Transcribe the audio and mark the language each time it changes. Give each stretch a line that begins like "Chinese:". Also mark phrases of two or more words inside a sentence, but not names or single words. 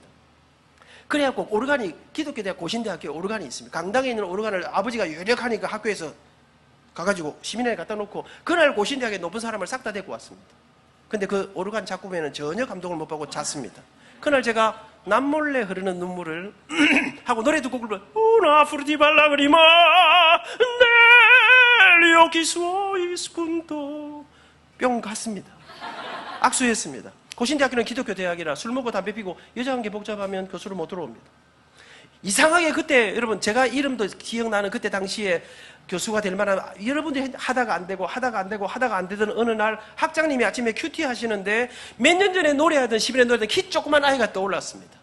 Korean: 그래갖고 오르간이 기독교대학 고신대학교에 오르간이 있습니다. 강당에 있는 오르간을 아버지가 유력하니까 학교에서 가가지고 시민회에 갖다 놓고 그날 고신대학에 높은 사람을 싹 다 데리고 왔습니다. 근데 그 오르간 작곡에는 전혀 감동을 못 받고 잤습니다. 그날 제가 남몰래 흐르는 눈물을 하고 노래 두 곡을 불러
Italian: Una furtiva lagrima negli occhi suoi spunto
Korean: 뿅 갔습니다. 악수했습니다. 고신대학교는 기독교 대학이라 술 먹고 담배 피고 여자 관계 복잡하면 교수를 못 들어옵니다. 이상하게 그때 여러분 제가 이름도 기억나는 그때 당시에 교수가 될 만한 여러분들이 하다가 안 되던 어느 날 학장님이 아침에 큐티 하시는데 몇 년 전에 노래하던 10년 노래하던 키 조그만 아이가 떠올랐습니다.